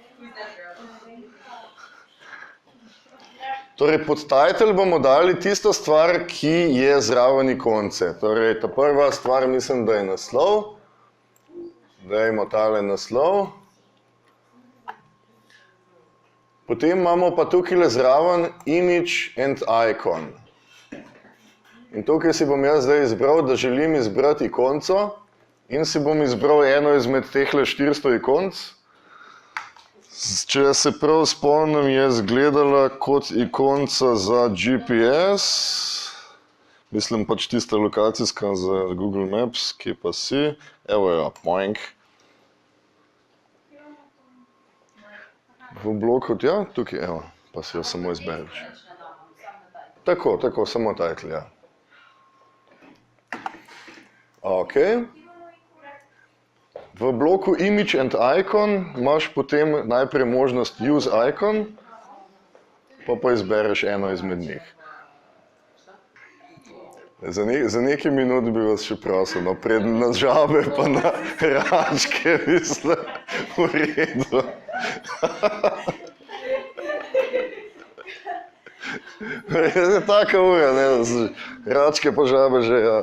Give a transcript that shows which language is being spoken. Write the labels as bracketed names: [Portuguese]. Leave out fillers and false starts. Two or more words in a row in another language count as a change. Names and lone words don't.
[Slovenian] Torej, podtitle bomo dali tisto stvar, ki je zraven ikonce. Torej, ta prva stvar mislim, da je naslov. Dajmo tale naslov. Potem imamo pa tukaj zraven [English] image and icon. [Slovenian] In tukaj si bom jaz zdaj izbral, da želim izbrati ikonco in si bom izbral eno izmed tehle 400 ikonc. Če se prav spomnim, je izgledala kot ikonca za GPS. Mislim pač tista lokacijska za Google Maps, ki pa si. Evo jo, poink. V bloku, ja, tukaj, evo, pa si jo samo izbereš. Tako, samo title, ja. Ok. V bloku [English] image and icon [Slovenian] imaš potem najprej možnost [English] use icon, [Slovenian] pa izbereš eno izmed njih. Za nekaj minut bi vas še prosil, no, pred na žabe pa na račke, mislim, v redu. Je taka ura, ne, račke pa žabe že, ja.